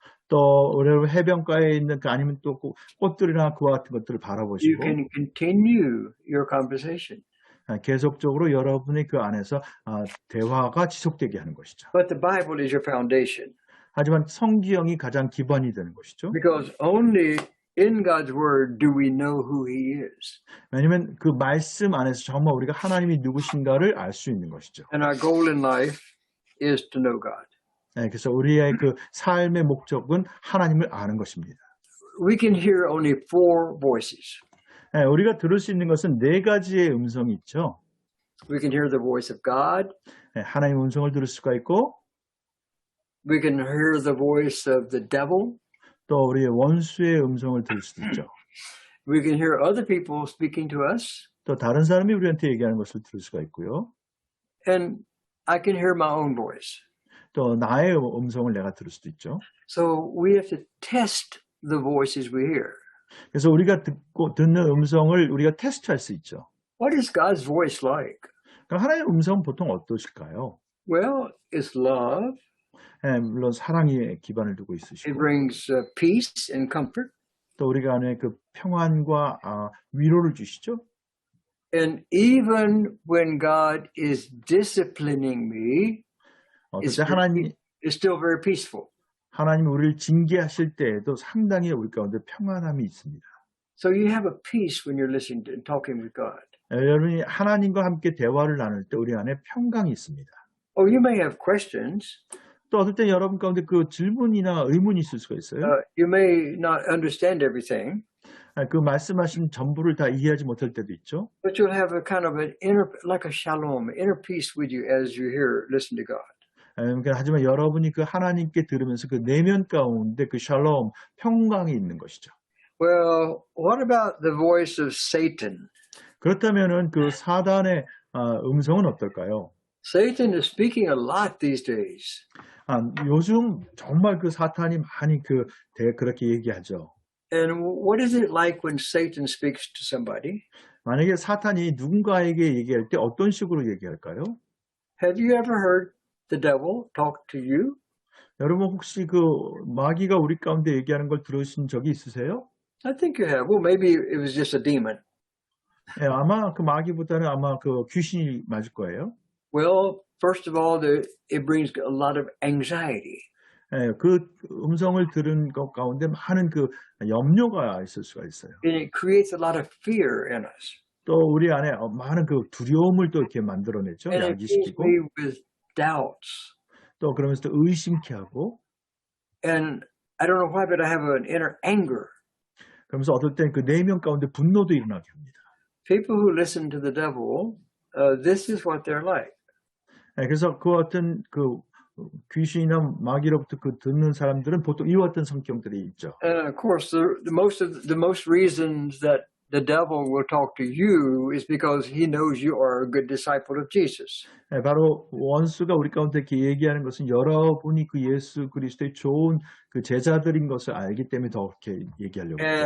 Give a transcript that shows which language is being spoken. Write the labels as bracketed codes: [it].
[ko] 또 여러분 해변가에 있는 아니면 또 꽃들이나 그와 같은 것들을 [en] You [ko] 바라보시고 [en] can continue your conversation. [ko] 계속적으로 여러분의 그 안에서 대화가 지속되게 하는 것이죠. [en] But the Bible is your foundation. [ko] 하지만 성경이 가장 기반이 되는 것이죠. [en] Because only in God's Word do we know who He is. [ko] 왜냐하면 그 말씀 안에서 정말 우리가 하나님이 누구신가를 알 수 있는 것이죠. [en] And our goal in life is to know God. [ko] 그래서 우리의 그 삶의 목적은 하나님을 아는 것입니다. [en] We can hear only 4 voices. [ko] 우리가 들을 수 있는 것은 4가지의 음성이 있죠. [en] We can hear the voice of God. [ko] 하나님의 음성을 들을 수가 있고 [en] We can hear the voice of the devil. [ko] 또 우리의 원수의 음성을 들을 수도 있죠. [en] We can hear other people speaking to us. [ko] 또 다른 사람이 우리한테 얘기하는 것을 들을 수가 있고요. [en] And I can hear my own voice. [ko] 또 나의 음성을 내가 들을 수도 있죠. [en] So we have to test the voices we hear. [ko] 그래서 우리가 듣는 음성을 우리가 테스트할 수 있죠. [en] What is God's voice like? [ko] 그럼 하나님의 음성은 보통 어떠실까요? [en] Well, it's love. [ko] 물론 사랑에 기반을 두고 [en] It [ko] 있으시고 [en] brings peace and comfort. [ko] 또 우리가 안에 그 평안과 위로를 주시죠. [en] And even when God is disciplining me, it's still very peaceful. [ko] 하나님이 우리를 징계하실 때에도 상당히 우리 가운데 평안함이 있습니다. [en] So you have a peace when you're listening and talking with God. [ko] 여러분이 하나님과 함께 대화를 나눌 때 우리 안에 평강이 있습니다. [en] Oh, you may have questions. [ko] 또 어떨 때 여러분 가운데 그 질문이나 의문이 있을 수가 있어요. [en] You may not understand everything. [ko] 그 말씀하신 전부를 다 이해하지 못할 때도 있죠. [en] But you'll have a kind of an inner, like a shalom, inner peace with you as you listen to God. [ko] 하지만 여러분이 그 하나님께 들으면서 그 내면 가운데 그 샬롬, 평강이 있는 것이죠. [en] Well, what about the voice of Satan? [ko] 그렇다면은 그 사단의 음성은 어떨까요? [en] Satan is speaking a lot these days. [ko] 요즘 정말 그 사탄이 많이 그렇게 얘기하죠. [en] And what is it like when Satan speaks to somebody? [ko] 만약에 사탄이 누군가에게 얘기할 때 어떤 식으로 얘기할까요? [en] Have you ever heard the devil talk to you? [ko] 여러분 혹시 그 마귀가 우리 가운데 얘기하는 걸 들으신 적이 있으세요? [en] I think you have. Well, maybe it was just a demon. [ko] 아마 그 마귀보다는 아마 그 귀신이 맞을 거예요. [en] Well, first of all, it brings a lot of anxiety. [ko] 예, 그 음성을 들은 것 가운데 많은 그 염려가 있을 수가 있어요. [en] And it creates a lot of fear in us. [ko] 또 우리 안에 많은 그 두려움을 또 이렇게 만들어내죠. [en] And it fills [ko] 야기시키고 [en] me with doubts. [ko] 또 그러면서 또 의심케 하고 [en] And I don't know why, but I have an inner anger. [ko] 그러면서 어떨 땐 그 내면 가운데 분노도 일어나게 합니다. [en] People who listen to the devil, this is what they're like. [ko] 예, 그래서 그 어떤 그 귀신이나 마귀로부터 그 듣는 사람들은 보통 이와 같은 성격들이 있죠. [en] And of course, the most reasons that the devil will talk to you is because he knows you are a good disciple of Jesus. [ko] 예, 바로 원수가 우리 가운데 이렇게 얘기하는 것은 여러분이 그 예수 그리스도의 좋은 그 제자들인 것을 알기 때문에 더 그렇게 얘기하려고 하죠.